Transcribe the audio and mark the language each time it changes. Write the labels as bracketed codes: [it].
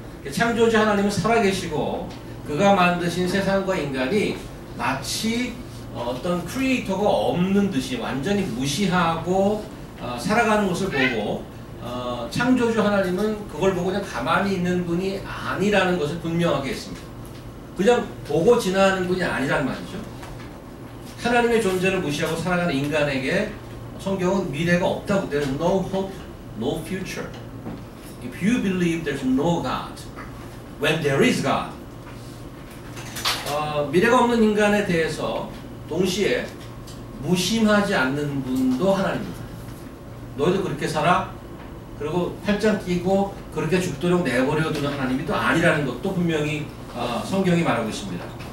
[ko] 창조주 하나님은 살아계시고 그가 만드신 세상과 인간이 마치 어떤 크리에이터가 없는 듯이 완전히 무시하고 살아가는 것을 보고 창조주 하나님은 그걸 보고 그냥 가만히 있는 분이 아니라는 것을 분명하게 했습니다. 그냥 보고 지나가는 분이 아니란 말이죠. 하나님의 존재를 무시하고 살아가는 인간에게 성경은 미래가 없다고. [en] There's no hope, no future. If you believe there's no God, when there is God. [ko] 미래가 없는 인간에 대해서 동시에 무심하지 않는 분도 하나님입니다. 너희도 그렇게 살아? 그리고 팔짱 끼고 그렇게 죽도록 내버려 두는 하나님이 또 아니라는 것도 분명히 성경이 말하고 있습니다.